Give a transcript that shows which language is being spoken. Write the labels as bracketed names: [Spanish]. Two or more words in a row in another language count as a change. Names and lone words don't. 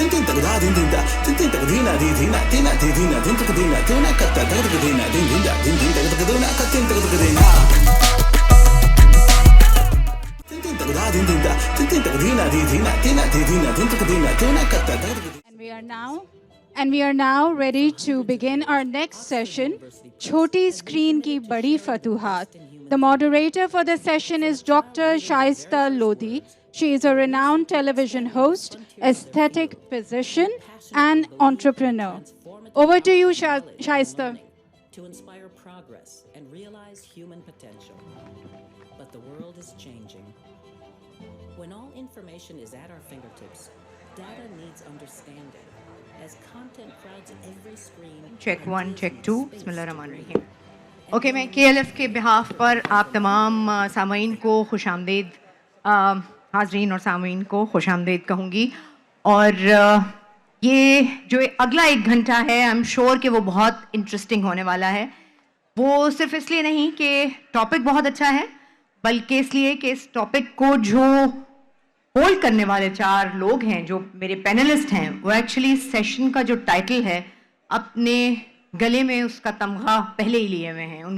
[English] tin tak da din din da tin tin tak dina di dina dina di dina din tak dina tuna katta tak tak dina din din da din din tak tak dina katin tak tak dina tin tin tak da din din da tin tin tak dina di dina dina di dina din tak dina tuna katta tak tak. And we are now ready to begin our next session, Choti Screen Ki Badi Fatuhat. The moderator for the session is Dr. Shaista Lodi. She is a renowned television host, aesthetic physician, and entrepreneur. Over to you, Shaista. To inspire progress and realize human potential. But the world is changing. When all information is at our fingertips, data needs understanding. As content crowds every screen. Check 1, check 2. [Arabic] Bismillahirrahmanirrahim. [Urdu] ओके, میں KLF کے بیہاف پر آپ تمام سامعین کو خوش آمدید، حاضرین اور سامعین کو خوش آمدید کہوں گی. اور یہ جو اگلا 1 گھنٹہ ہے, [English] I am sure [Urdu] کہ وہ بہت انٹرسٹنگ ہونے والا ہے. وہ صرف اس لیے نہیں کہ ٹاپک بہت اچھا ہے، بلکہ اس لیے کہ اس ٹاپک کو جو ہولڈ کرنے والے 4 لوگ ہیں، جو میرے پینلسٹ ہیں، وہ [English] actually session [Urdu] کا جو ٹائٹل ہے اپنے گلے میں اس کا تمغہ پہلے ہی لیے ہوئے ہیں.